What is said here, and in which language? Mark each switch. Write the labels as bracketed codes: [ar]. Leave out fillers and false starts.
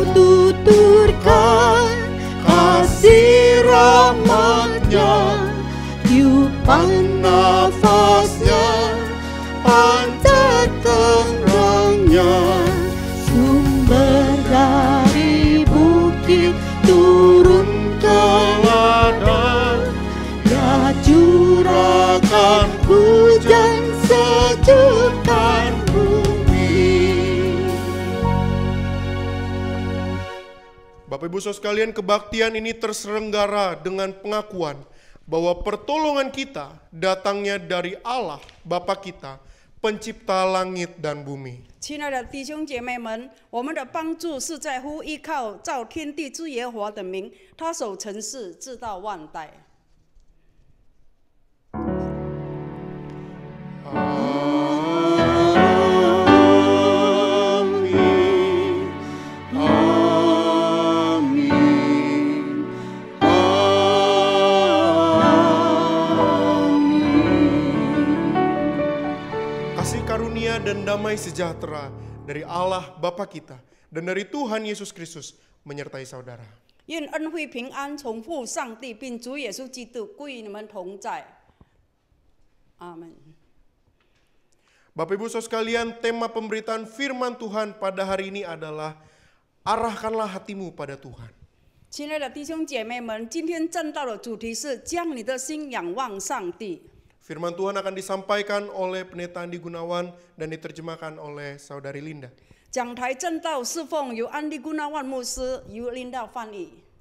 [id] tuturkan kasih rahmat-Nya, tiupan nafasnya, pancar terangnya, sumber dari bukit turun ke ladang, Dia curahkan hujan sejukkan bumi. Bapak Ibu Saudara sekalian, kebaktian ini terselenggara dengan pengakuan bahwa pertolongan kita datangnya dari Allah Bapa kita, pencipta langit dan bumi. [zh] 亲爱的弟兄姐妹们，我们的帮助是在乎依靠造天地之耶和华的名，他守尘世，直到万代。 [id] Amin, amin, amin. Kasih karunia dan damai sejahtera dari Allah Bapa kita dan dari Tuhan Yesus Kristus menyertai saudara. [zh] 愿恩惠平安从父上帝并主耶稣基督归于你们同在。阿门。 [id] Bapak Ibu Saudara sekalian, tema pemberitaan firman Tuhan pada hari ini adalah arahkanlah hatimu pada Tuhan. [zh] 亲爱的弟兄姐妹们，今天正道的主题是将你的心仰望上帝。 [id] Firman Tuhan akan disampaikan oleh Pendeta Andi Gunawan dan diterjemahkan oleh Saudari Linda. [zh] 讲台正道侍奉由安利古纳万牧师，由领导翻译。